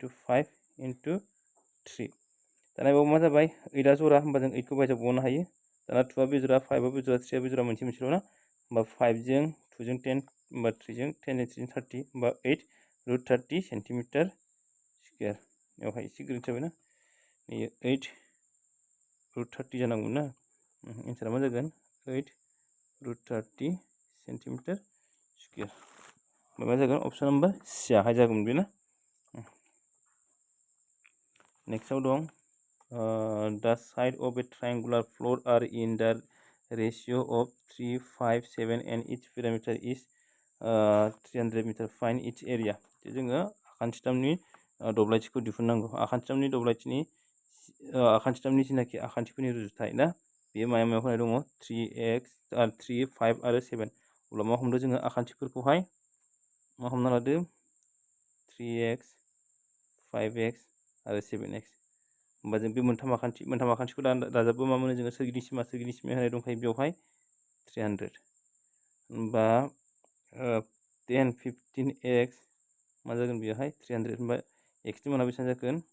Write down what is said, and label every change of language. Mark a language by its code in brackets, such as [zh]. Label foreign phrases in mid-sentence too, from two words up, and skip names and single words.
[brx] 5 इनटु 3 दाना बेयाव मा जाबाय 8 आ जरा होमबा जों 8 खौ बायजोआव बहननो हायो दाना 2 आ बेजरा 5 आ बेजरा 3 आ बेजरा मोनसेल' ना होमबा 5 जों 2 जों 10 होमबा 3 जों 10 जों 3 30 होमबा 8 रुट 30 [en] centimeter square [brx] बेवहाय एसे गोरोन्थि जाबायना 8 रुट 30 जानांगौमोन ना एन्सारा मा जागोन 8 रुट 30 [en] centimeter square [brx] मा जागोन [en] option number C [brx] आहाय जागोन बे ना नेक्स्टआव दं [en] the side of a triangular floor are in the ratio of 3 5 7 and each perimeter is 300 meter find each area [brx] जोङो आखान्थिथामनि दब्लायथिखौ दिहुननांगौ आखान्थिथामनि जिनाखि आखान्थिफोरनि रुजुथाय ना बेयो मायाव मायाव होनाय दङ 3x 3 5 आरो 7 अब्ला मा हमदो जोङो आखान्थिफोरखौहाय मा हमना लादो 3x 5x आरो 7x होमबा जों बे मोनथाम आखान्थिखौ दाजाबो मा मोनो जोङो सोरगिदिं सिमा होनाय दंखायो बेवहाय 300 होमबा 10 15x मा जागोन बेवहाय 300 होमबा x नि माना बेसेबां जागोन